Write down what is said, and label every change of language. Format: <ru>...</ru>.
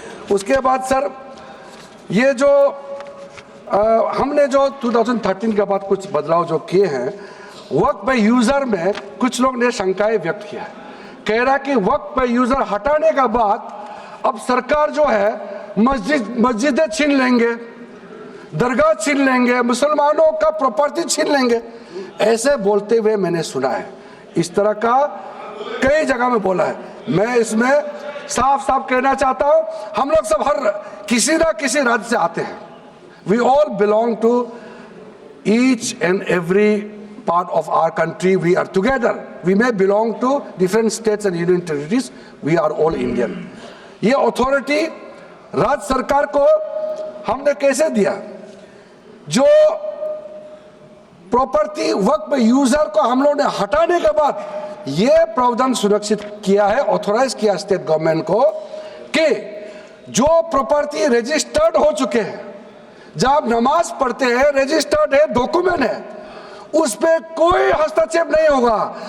<hi>उसके बाद सर, ये जो हमने जो 2013 के बाद कुछ बदलाव जो किए हैं, वक्फ बाय यूजर में कुछ लोग ने शंकाएं व्यक्त किया है, कह रहा कि वक्फ बाय यूजर हटाने के बाद अब सरकार जो है मस्जिदें छीन लेंगे, दरगाह छीन लेंगे, मुसलमानों का प्रॉपर्टी छीन लेंगे, ऐसे बोलते हुए मैंने सुना है। इस तरह का कई जगह में बोला है। मैं इसमें साफ साफ कहना चाहता हूं, हम लोग सब हर किसी ना किसी राज्य से आते हैं।</hi> <en>We all belong to each and every part of our country. We are together. We may belong to different states and union territories. We are all Indian.</en> <hi>ये अथॉरिटी राज्य सरकार को हमने कैसे दिया? जो प्रॉपर्टी वक्फ यूजर को हम लोगों ने हटाने के बाद ये प्रावधान सुरक्षित किया है, ऑथोराइज किया स्टेट गवर्नमेंट को कि जो प्रॉपर्टी रजिस्टर्ड हो चुके हैं, जब आप नमाज पढ़ते हैं, रजिस्टर्ड है, डॉक्यूमेंट है, उस पे कोई हस्तक्षेप नहीं होगा।</hi>